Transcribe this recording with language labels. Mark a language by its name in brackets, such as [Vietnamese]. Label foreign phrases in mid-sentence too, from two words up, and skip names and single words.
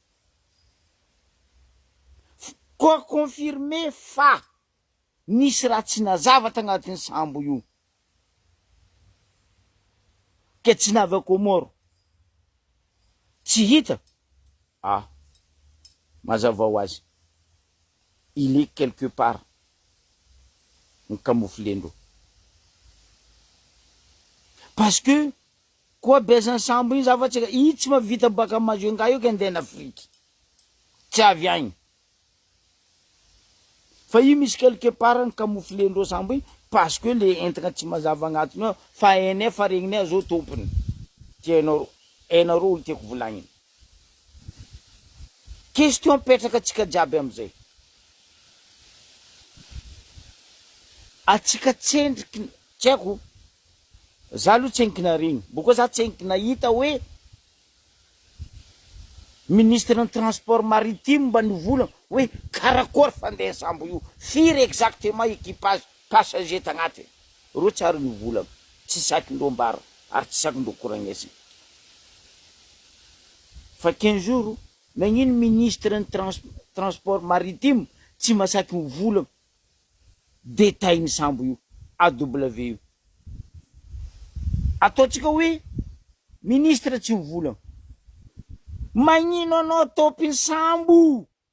[Malagasy] koa confirmé fa nisy raha tsy nazava tagnatin'ny sambo io ke tsy navy Comore tsy hita mazava ho azy [French] il est quelque part [Malagasy] ny camouflendro [French] parce que [Malagasy] koa bezan'ny sambo iny zavatsika i tsy mavita baka Majunga io ke andeha na Afrique tsy avy agny fa i misy [French] quelque part [Malagasy] ny camouflendro sambo iny [French] parce que le [Malagasy] entagna tsy mazava agnatiny ao fa hainay fa regninay zao tompony ty hainareo olo tiako volagniny question petraka atsika jiaby amizay atsika tsendriky tsy haiko za aloha tsenkina regny boka za tsenkina hita hoe ministre ny [French] transport maritime [Malagasy] mba nivolagna hoe karakory fandeha sambo io firy [French] exactement équipage passager [Malagasy] tagnatiny ro tsary nivolagna tsy sakindreo mbara ary tsy sakindreo koragnesy fa 15 jours nagnino ministre ny [French] transport maritime [Malagasy] tsy masaky mivolagna détail ny sambo io AW io ataotsika hoe ministre tsy mivolagna magnino anao topiny sambo